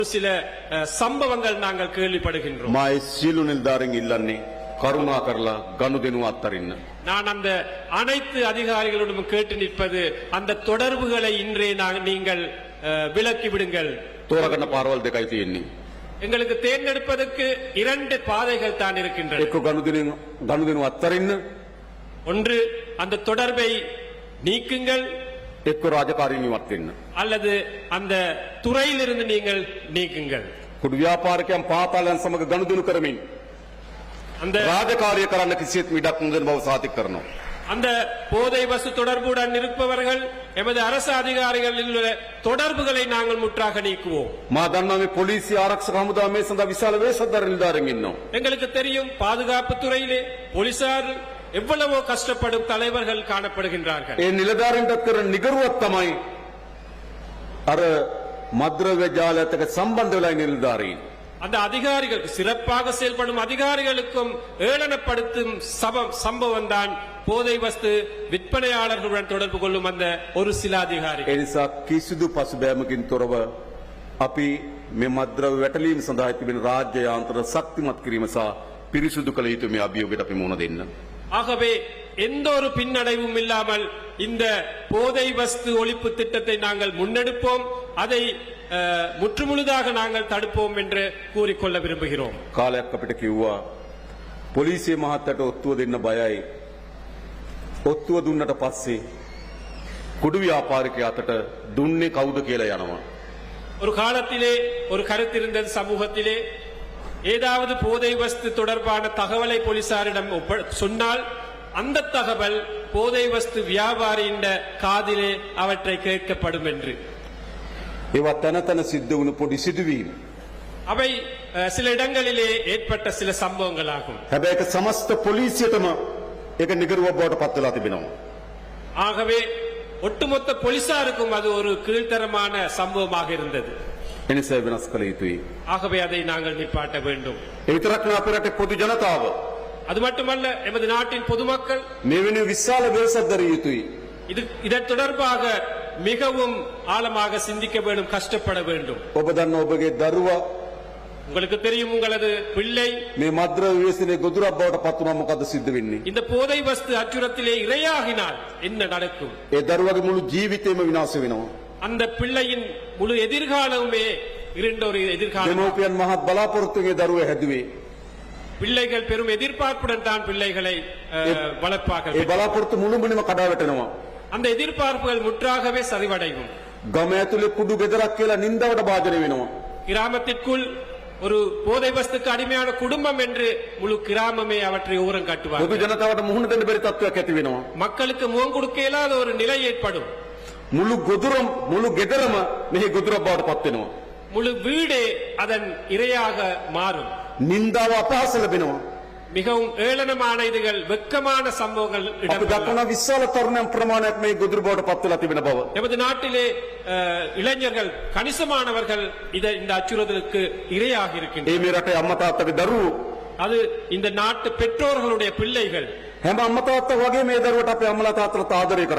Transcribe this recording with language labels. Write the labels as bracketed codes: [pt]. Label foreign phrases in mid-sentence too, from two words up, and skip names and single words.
[ta] சில சம்பவங்கள் நாங்கள் கேள்விப்படுகின்றோம். [si] මා සියලු නිලධාරීන් ඉල්ලන්නේ කරුණා කරලා ගනුදෙනු අත්හරින්න. [ta] நான் அந்த அனைத்து அதிகாரிகளிடம் கேட்டு நிற்பது அந்த தொடர்புகளை இன்றே நீங்கள் விலக்கி விடுங்கள். [si] තෝරගන්න පාරවල් දෙකයි තියෙන්නේ. [ta] எங்களுக்கு தேர்ந்தெடுப்பதற்கு 2 பாதைகள் தான் இருக்கின்றன. [si] එක්ක ගනුදෙනු අත්හරින්න, [ta] ஒன்று அந்த தொடர்பை நீக்குங்கள், [si] එක්ක රාජකාරීන් ඉවත් වෙන්න. [ta] அல்லது அந்த துறையிலிருந்து நீங்கள் நீக்குங்கள். [si] කුඩු ව්‍යාපාරිකයන් පාතාලයන් සමග ගනුදෙනු කරමින් [ta] அந்த [si] රාජකාරිය කරන්න කිසිත් මිඩක් නොදෙන බව සාතික කරනවා. [ta] அந்த போதை வசு தொடர்புடன் இருப்பவர்கள் எமது அரசு அதிகாரிகளில் உள்ள தொடர்புகளை நாங்கள் முற்றாக நீக்குவோம். [si] මා දන්නවා මේ පොලිසිය ආරක්ෂක හමුදාව මේ සඳහා විශාල වේශධාර නිලධාරීන් ඉන්නවා. [ta] எங்களுக்கு தெரியும் பாதுகாப்பு துறையிலே போலீசார் எவ்வளவோ கஷ்டப்படும் தலைவர்கள் காணப்படுகின்றார்கள். [si] ඒ නිලධාරීන්ට කරන නිගරුවක් තමයි අර මද්‍රව්‍ය ජාලයත් එක්ක සම්බන්ධ වෙලා ඉන්න නිලධාරීන්. [ta] அந்த அதிகாரிகளுக்கு சிறப்பாக செயல்படும் அதிகாரிகளுக்கும் ஏளனப்படுத்தும் சம்பவம் தான் போதை வஸ்து விற்பனையாளர்களுடன் தொடர்பு கொள்ளும் அந்த ஒரு சில அதிகாரிகள். [si] ඒ නිසා කිසිදු පසුබෑමකින් තොරව අපි මේ මද්‍රව්‍ය වැටලීම් සඳහා තිබෙන රාජ්‍ය යාන්ත්‍ර ශක්තිමත් කිරීම සහ පිරිසුදු කළ යුතු මේ අභියෝගයට අපි මුහුණ දෙන්න. [ta] ஆகவே எந்த ஒரு பின்னடைவும் இல்லாமல் இந்த போதை வஸ்து ஒழிப்பு திட்டத்தை நாங்கள் முன்னெடுப்போம், அதை முற்றுமுழுதாக நாங்கள் தடுப்போம் என்று கூறிக்கொள்ள விரும்புகிறோம். [si] කාලයක් අපිට කිව්වා පොලිසිය මහත්තයට ඔත්තුව දෙන්න බයයි. ඔත්තුව දුන්නට පස්සේ කුඩු ව්‍යාපාරිකයා අතට දුන්නේ කවුද කියලා යනවා. [ta] ஒரு காலத்திலே ஒரு கருத்து இருந்தது சமூகத்திலே, ஏதாவது போதை வஸ்து தொடர்பான தகவலை போலீசாரிடம் சொன்னால் அந்த தகவல் போதை வஸ்து வியாபாரியின் காதிலே அவற்றை கேட்கப்படும் என்று. [si] ඒවා තන තන සිද්ධ වුණු පොඩි සිදුවීම්. [ta] அவை சில இடங்களிலே ஏற்பட்ட சில சம்பவங்களாகும். [si] හැබැයි ඒක සමස්ත පොලිසියටම ඒක නිගරුවක් බවට පත් වෙලා තිබෙනවා. [ta] ஆகவே ஒட்டுமொத்த போலீசாருக்கும் அது ஒரு கீழ்த்தரமான சம்பவமாக இருந்தது. [si] එනිසා වෙනස් කළ යුතුයි. [ta] ஆகவே அதை நாங்கள் நிப்பாட்ட வேண்டும். [si] ඒ විතරක් නෙවෙයි අපේ රටේ පොදු ජනතාව [ta] அது மட்டுமல்ல, எமது நாட்டின் பொதுமக்கள் [si] මේ වෙනුවෙන් විශාල වෙනසක් දරිය යුතුයි. [ta] இதன் தொடர்பாக மிகவும் ஆழமாக சிந்திக்க வேண்டும், கஷ்டப்பட வேண்டும். [si] ඔබ දන්න ඔබගේ දරුවා [ta] உங்களுக்கு தெரியும், உங்களது பிள்ளை [si] මේ මද්‍රව්‍ය ව්‍යසනයේ ගොදුරක් බවට පත් වුණා මොකද සිද්ධ වෙන්නේ? [ta] இந்த போதை வஸ்து அச்சுறுத்தலே இரையாகினால் என்ன நடக்கும்? [si] ඒ දරුවාගේ මුළු ජීවිතේම විනාශ වෙනවා. [ta] அந்த பிள்ளையின் முழு எதிர்காலமே இருண்ட ஒரு எதிர்காலம். [si] දෙමෝපියන් මහත් බලාපොරොත්තුගේ දරුවා හැදුවේ. [ta] பிள்ளைகள் பெரும் எதிர்பார்ப்புடன் தான் பிள்ளைகளை வளர்ப்பார்கள். [si] ඒ බලාපොරොත්තු මුළුමනින්ම කඩා වැටෙනවා. [ta] அந்த எதிர்பார்ப்புகள் முற்றாகவே சரிவடையும். [si] ගම ඇතුලේ කුඩු ගෙදරක් කියලා නින්දාවට භාජනය වෙනවා. [ta] கிராமத்திற்குள் ஒரு போதை வஸ்துக்கு அடிமையான குடும்பம் என்று முழு கிராமமே அவற்றை ஓரம் காட்டுவார். [si] පොදු ජනතාවට මුහුණ දෙන්න බැරි තත්ත්වයක් ඇති වෙනවා. [ta] மக்களுக்கு முகம் கொடுக்க இயலாத ஒரு நிலை ஏற்படும். [si] මුළු ගෙදරම මෙහි ගොදුරක් බවට පත් වෙනවා. [ta] முழு வீடே அதன் இரையாக மாறும். [si] නින්දාව අපහාස ලැබෙනවා. [ta] மிகவும் ஏளனமான இதுகள், வெட்கமான சம்பவங்கள் [si] අපි [ta] இடம்பெறும். [si] දක්වන විශාල තරුණයන් ප්‍රමාණයක් මේ ගොදුරු බවට පත් වෙලා තිබෙන බව. [ta] எமது நாட்டிலே இளைஞர்கள், கணிசமானவர்கள் இந்த அச்சுறுத்தலுக்கு இரையாக இருக்கின்றனர். [si] මේ රටේ අම්මා තාත්තගේ දරුවෝ [ta] அது இந்த நாட்டு பெற்றோர்களுடைய பிள்ளைகள். [si] හැම අම්මා තාත්තා වගේ මේ දරුවට අපේ අම්මලා තාත්තලා ආදරය කරා.